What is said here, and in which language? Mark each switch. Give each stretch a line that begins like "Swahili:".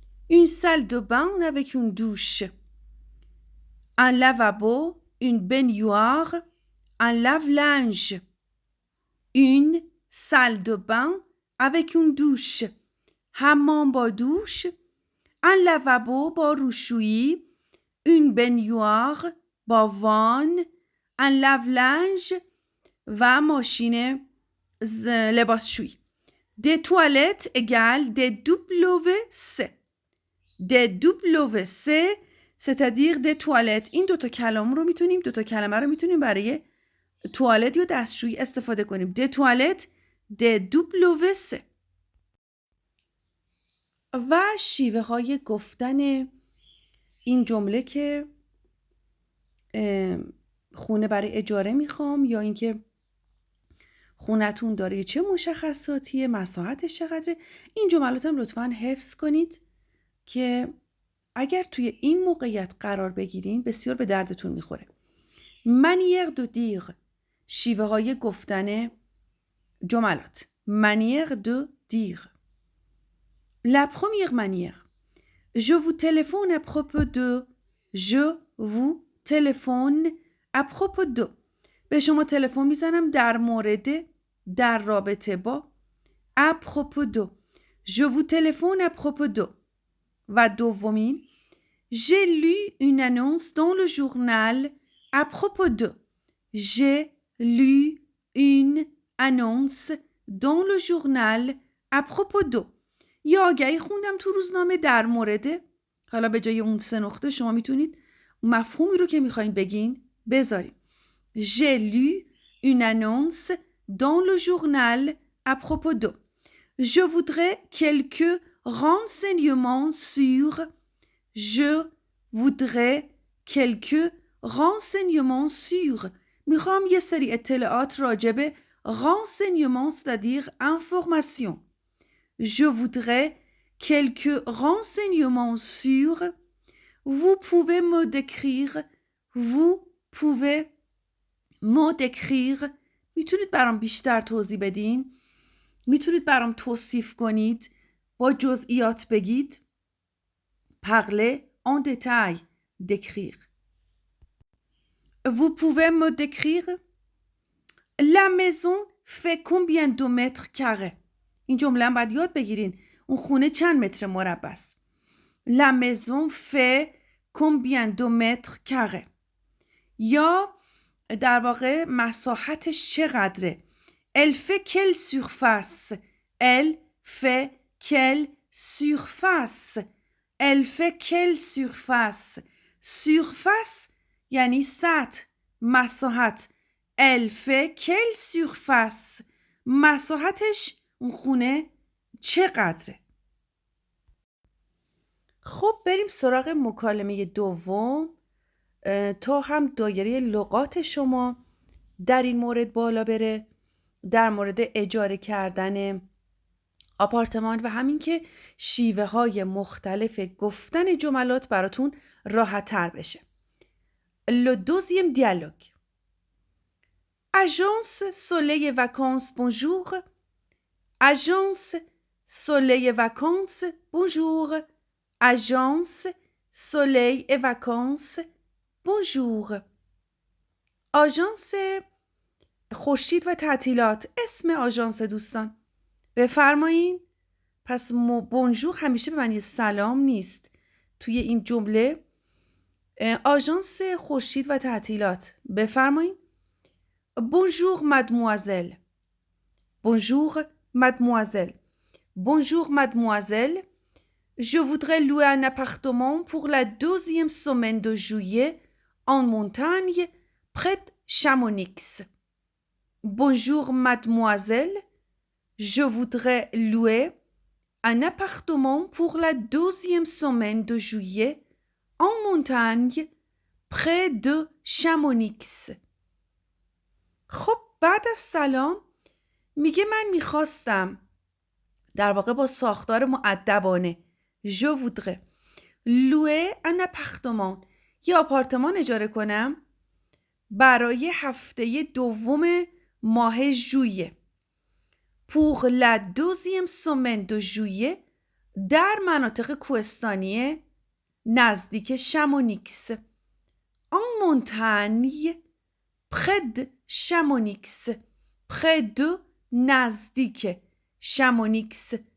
French: Une salle de bain avec une douche. Un lavabo, une baignoire, un lave-linge. Une salle de bain avec une douche.
Persian: حمام با دوش.
French: Un lavabo
Persian: با روشویی.
French: Une baignoire
Persian: با وان.
French: Un lave-linge
Persian: و ماشین لباسشویی.
French: Des toilettes égale des WC. Des WC c'est-à-dire des toilettes.
Persian: این دوتا کلمه رو میتونیم برای توالت یا دستشویی استفاده کنیم.
French: Des toilettes des WC.
Persian: و شیوه های گفتن این جمله که خونه برای اجاره میخوام یا اینکه خونتون داره چه مشخصاتیه، مساحتش چقدره. این جملات هم لطفاً حفظ کنید که اگر توی این موقعیت قرار بگیرین بسیار به دردتون میخوره.
French: manière de dire،
Persian: شیوه های گفتن جملات.
French: manière de dire. La première manière. Je vous téléphone à propos de. Je vous téléphone à propos de.
Persian: به شما تلفن میزنم در رابطه با.
French: à propos de. Je vous téléphone à propos de.
Persian: و دومین.
French: J'ai lu une annonce dans le journal à propos de. J'ai lu une annonce dans le journal à propos de.
Persian: یا آگهی خوندم تو روزنامه در مورد. حالا به جای اون 3 نقطه شما میتونید مفهومی رو که میخواین بگین بذارید.
French: J'ai lu une annonce dans le journal à propos de. Je voudrais quelques renseignements sur. Je voudrais quelques renseignements sur.
Persian: میخوام یه سری اطلاعات راجع به
French: renseignements c'est-à-dire information. Je voudrais quelques renseignements sur. Vous pouvez me décrire. Vous pouvez me décrire.
Persian: میتونید برام بیشتر توضیح بدین؟ میتونید برام توصیف کنید؟ با جزئیات بگید؟
French: Parler en détail. Décrire. Vous pouvez me décrire? La maison fait combien de mètres carrés?
Persian: این جمله هم باید یاد بگیرین. اون خونه چند متر مربع است؟
French: La maison fait combien de mètres carrés؟
Persian: یا در واقع مساحتش چقدره؟
French: Elle fait quelle surface؟ Elle fait quelle surface؟ Elle fait quelle surface؟ surface
Persian: یعنی سطح، مساحت.
French: Elle fait quelle surface؟
Persian: مساحتش اون خونه چقدره؟ خب بریم سراغ مکالمه دوم تا هم دایره لغات شما در این مورد بالا بره، در مورد اجاره کردن آپارتمان و همین که شیوه های مختلف گفتن جملات براتون راحت تر بشه.
French: Le deuxième dialogue. Agence Soleil et Vacances, bonjour. Agence Soleil et Vacances, bonjour. Agence Soleil et Vacances, bonjour.
Persian: آژانس خورشید و تعطیلات. اسم آژانس دوستان بفرمایین. پس بونژور همیشه به معنی سلام نیست. توی این جمله آژانس خورشید و تعطیلات بفرمایین.
French: Bonjour mademoiselle. Bonjour mademoiselle. Bonjour mademoiselle. Je voudrais louer un appartement pour la 2e semaine de juillet en montagne près de Chamonix. Bonjour mademoiselle. Je voudrais louer un appartement pour la 2e semaine de juillet en montagne près de Chamonix.
Persian: خب بعد از سلام میگه من میخواستم، در واقع با ساختار مؤدبانه،
French: je voudrais louer un appartement،
Persian: یه آپارتمان اجاره کنم برای هفته دوم ماه ژوئیه.
French: pour la 2e semaine de juillet
Persian: در مناطق کوهستانی نزدیک شامونیکس.
French: en montagne près de Chamonix. près de
Persian: نزدیک شامونیکس.